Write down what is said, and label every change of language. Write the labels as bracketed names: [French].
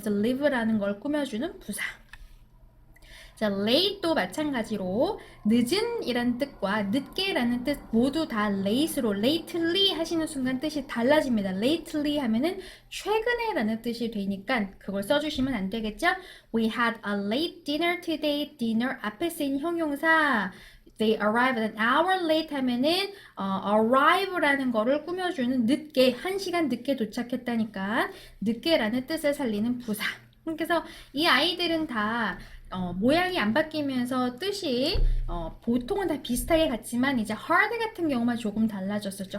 [Korean] 그래서 live라는 걸 꾸며주는 부사. 자, late도 마찬가지로 늦은 이란 뜻과 늦게라는 뜻 모두 다 late로 lately 하시는 순간 뜻이 달라집니다. lately 하면은 최근에 라는 뜻이 되니까 그걸 써주시면 안 되겠죠? [English] We had a late dinner today. [Korean] dinner 앞에 쓰인 형용사 [English] They arrived an hour late [Korean] 하면은 arrive라는 거를 꾸며주는 늦게, 1시간 늦게 도착했다니까 늦게라는 뜻을 살리는 부사. 그래서 이 아이들은 다 모양이 안 바뀌면서 뜻이 보통은 다 비슷하게 같지만 이제 hard 같은 경우만 조금 달라졌었죠.